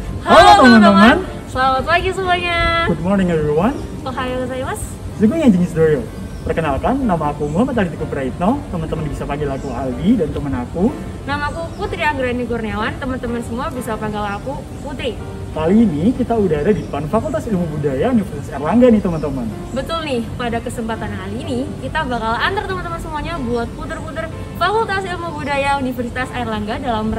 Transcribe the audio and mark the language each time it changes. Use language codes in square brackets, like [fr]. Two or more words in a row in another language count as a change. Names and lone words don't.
[id] Halo teman-teman. Selamat pagi semuanya. [en] Good morning everyone. [ja] おはようございます. Zugunya jenis Doyo. [id] Perkenalkan, nama aku Muhammad Alitiku Praitno. Teman-teman bisa panggil aku Aldi dan teman aku. Nama aku Putri Anggrani Kurniawan. Teman-teman semua bisa panggil aku Putri. Kali ini kita udah ada di depan Fakultas Ilmu Budaya Universitas Airlangga nih teman-teman. Betul nih, pada kesempatan kali ini kita bakal antar teman-teman semuanya buat puter-puter Fakultas Ilmu Budaya Universitas Airlangga dalam